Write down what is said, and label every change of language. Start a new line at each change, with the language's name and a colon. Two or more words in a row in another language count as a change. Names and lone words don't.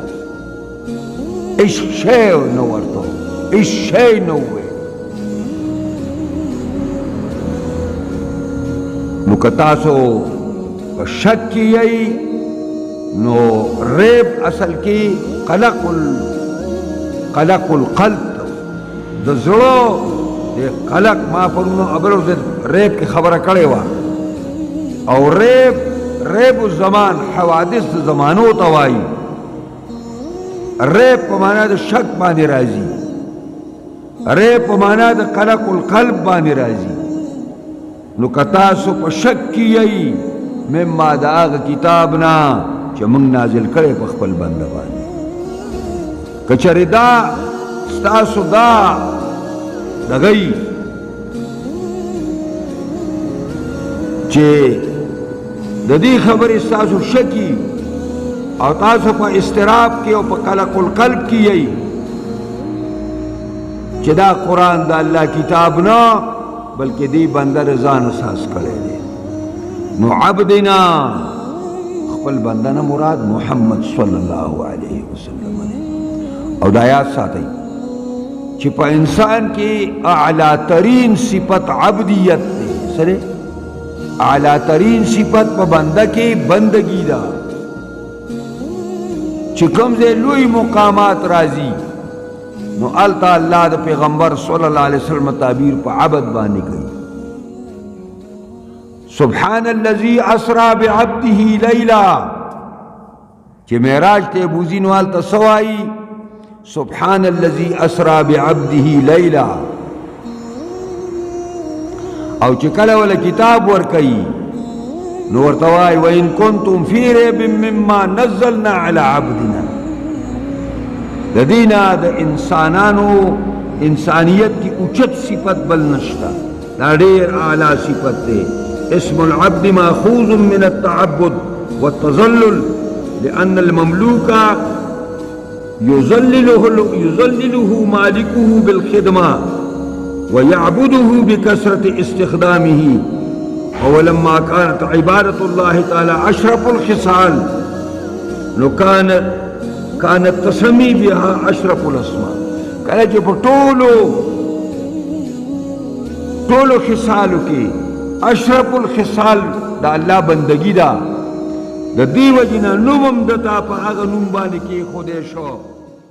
Pashto: هېڅ شی نه ورته هېڅ شی نه وویل. نو که تاسو په شک کې یئ نو ریب اصل کې
Arabic: قلق القلب
Pashto: د زړه د قلق. ما پرونو ابرو ریب کې خبره کړې وه، او
Arabic: ریب الزمان
Pashto: حوادث د زمانو ته وایي. ریب په معنا د شک باندې راځي، ریب په معنا د
Arabic: قلق القلب
Pashto: باندې راځي. نو که تاسو په شک کې یئ مما د هغه کتاب نه چې موږ نازل کړی په خپل بنده باندې، که چېرې دا ستاسو دا دغه یي چې د دې خبرې ستاسو شک یي او تاسو په اضطراب کې او په
Arabic: قلق القلب
Pashto: کې یئ چې دا قرآن د الله کتاب نه بلکې دی بنده ځان اساس کړی دی. نو عبدنا خپل بنده نه مراد محمد
Arabic: صلی الله علیه وسلم
Pashto: دی. او دا یاد ساتئ چې په انسان کې اعلی ترین صفت عبدیت دی. سره اعلی ترین صفت په بنده کې بندگی ده. چې کوم ځای لوی مقامات راځي نو التا الله د پیغمبر
Arabic: صلی الله علیه وسلم
Pashto: تعبیر په عبد باندې کوي.
Arabic: سبحان الذي اسرا بعبده لیلا،
Pashto: چې معراج ته بوزي نو التا سوای
Arabic: سبحان الذي اسرا بعبده لیلا.
Pashto: او چې کله ول کتاب ور کوي نو ورته وای
Arabic: وان کنتم فی ریب مما نزلنا علی عبدنا.
Pashto: د دینا د انسانانو انسانیت کی اوچت صفت بل نشتا، دا ډیر اعلی صفت دی.
Arabic: اسم العبد ماخوذ من التعبد والتذلل لأن المملوك يذلله مالكه بالخدمة ويعبده بكثرة استخدامه. ولما كانت عبادة الله تعالى أشرف الخصال كان التسمي بها أشرف الأسماء.
Pashto: کله چې په ټولو خصالو کې
Arabic: اشرف الخصال
Pashto: د الله بندگی ده، د دې وجې نه نوم هم دته په هغه نوم باندې کېښودی شو.